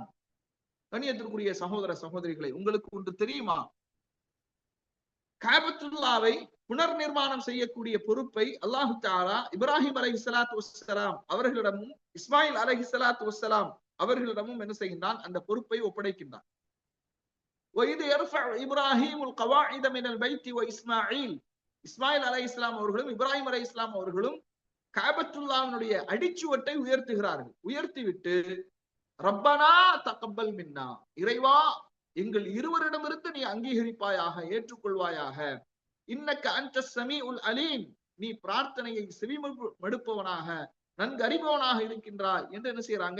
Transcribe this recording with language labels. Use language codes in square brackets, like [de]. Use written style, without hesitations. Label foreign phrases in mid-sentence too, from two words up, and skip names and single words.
[ta] கண்ணியத்திற்குரிய சகோதர சகோதரிகளை, உங்களுக்கு ஒன்று தெரியுமா? காபத்துல்லாவை புனர் நிர்மாணம் செய்யக்கூடிய பொறுப்பை [ar] الله تعالى [ta] இப்ராஹிம் [ar] عليه الصلاة والسلام [ta] அவர்களிடமும் இஸ்மாயில் [ar] عليه الصلاة والسلام [ta] அவர்களிடமும் என்ன செய்கின்றான்? அந்த பொறுப்பை ஒப்படைக்கின்றான். [ar] وَإِذْ يَرْفَعُ إِبْرَاهِيمُ الْقَوَاعِدَ مِنَ الْبَيْتِ وَإِسْمَاعِيل, [ta] இஸ்மாயில் அலைஹிஸ்ஸலாம் அவர்களும் இப்ராஹிம் அலைஹிஸ்ஸலாம் அவர்களும் காபத்துல்லாவினுடைய அடிச்சுவட்டை உயர்த்துகிறார்கள். உயர்த்திவிட்டு [ar] ربنا تقبل منا, [ta] இறைவா எங்கள் இருவரிடமிருந்து நீ அங்கீகரிப்பாயாக, ஏற்றுக்கொள்வாயாக. [ar] إنك أنت السميع العليم, [ta] நீ பிரார்த்தனையை செவிமடுப்பவனாக, நன்கு அறிபவனாக இருக்கின்றாய் என்று என்ன செய்யறாங்க?